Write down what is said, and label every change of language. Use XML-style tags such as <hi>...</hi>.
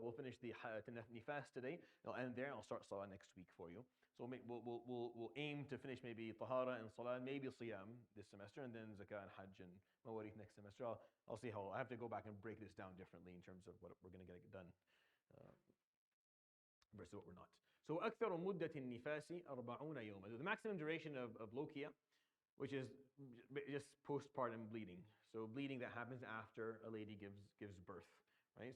<en>We'll finish the nifas today. I'll end there. I'll start salah next week for you. So we'll aim to finish maybe tahara and salah, maybe siyam this semester, and then zakah and hajj and mawarith next semester. I'll see how. I have to go back and break this down differently in terms of what we're going to get done versus what we're not.</en> <ar>So أكثر مدة النفاس 40 يوما.</ar> <en>The maximum duration of lokia, which is just postpartum bleeding. So bleeding that happens after a lady gives birth, right?</en>